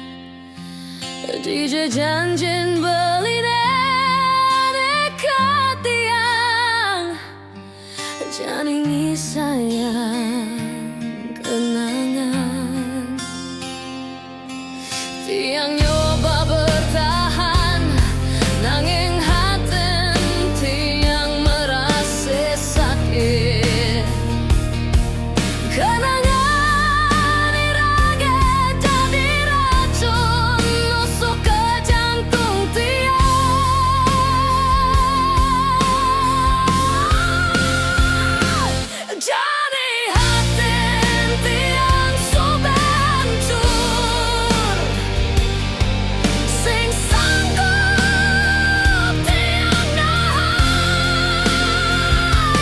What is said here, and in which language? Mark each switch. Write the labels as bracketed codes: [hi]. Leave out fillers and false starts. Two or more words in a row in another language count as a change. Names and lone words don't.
[ban] Dija janjin beli dekat tiang, jani sayang kenangan. Tiang nyoba bertahan, nanging haten tiang [id] merasa sakit. [ban] Kenangan irage jadi racun, nusuk ke jantung tiang. Jadi haten tiang [id] sudah hancur, [ban] sing sanggup tiang nahan.